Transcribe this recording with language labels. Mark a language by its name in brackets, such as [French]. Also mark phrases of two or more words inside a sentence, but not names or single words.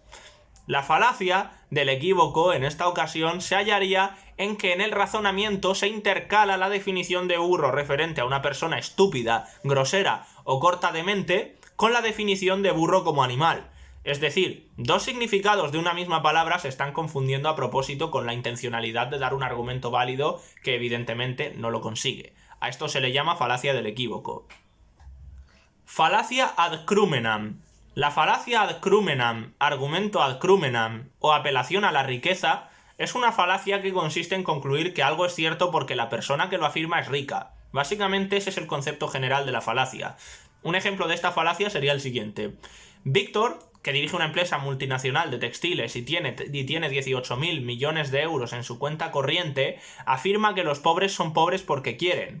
[Spanish] La falacia del equívoco en esta ocasión se hallaría en que en el razonamiento se intercala la definición de burro referente a una persona estúpida, grosera o corta de mente con la definición de burro como animal. Es decir, dos significados de una misma palabra se están confundiendo a propósito con la intencionalidad de dar un argumento válido que evidentemente no lo consigue. A esto se le llama falacia del equívoco. Falacia [Latin] ad crumenam. [Spanish] La falacia [Latin] ad crumenam, [Spanish] argumento [Latin] ad crumenam [Spanish] o apelación a la riqueza es una falacia que consiste en concluir que algo es cierto porque la persona que lo afirma es rica. Básicamente ese es el concepto general de la falacia. Un ejemplo de esta falacia sería el siguiente. Víctor, que dirige una empresa multinacional de textiles y tiene 18.000 millones de euros en su cuenta corriente, afirma que los pobres son pobres porque quieren.